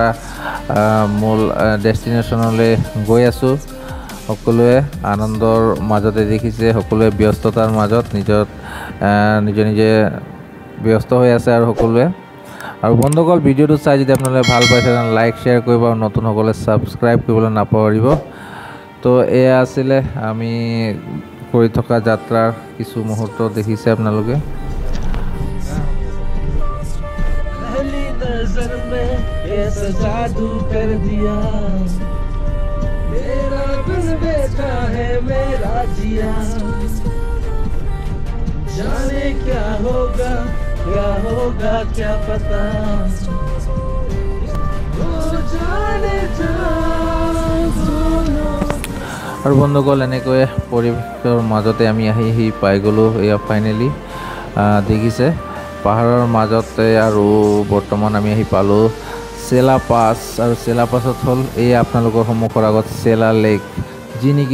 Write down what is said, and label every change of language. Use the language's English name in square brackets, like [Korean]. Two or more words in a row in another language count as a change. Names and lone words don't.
[Assamese] মূল ডেষ্টিনেশ্যনলৈ গৈ আছোঁ সকলোৱে আনন্দৰ মাজতে দেখিছে সকলোৱে ব্যস্ততাৰ মাজত নিজে ব্যস্ত হৈ আছে আৰু সকলোৱে আৰু বন্ধুসকল ভিডিঅ'টো চাই যদি আপোনালোকে ভাল পাইছে তেনে [English] like share [Assamese] কৰিব আৰু নতুনসকলে ছাবস্ক্ৰাইব কৰিবলৈ নাপাহৰিব তো এয়া আছিলে আমি কৰি থকা যাত্ৰাৰ কিছু মুহূৰ্ত দেখিছে আপোনালোকে [Hindi] जाने क्या होगा क्या पता [Assamese] আৰু বন্ধুসকল এনেকৈ পৰিৱেশৰ মাজতে আমি আহি পাই গ'লোঁ এয়া ফাইনেলি দেখিছে পাহাৰৰ মাজতে আৰু বৰ্তমান আমি আহি পালোঁ চেলা পাছ আৰু চেলা পাছত হ'ল এই আপোনালোকৰ সন্মুখৰ আগত চেলা লেক যি নেকি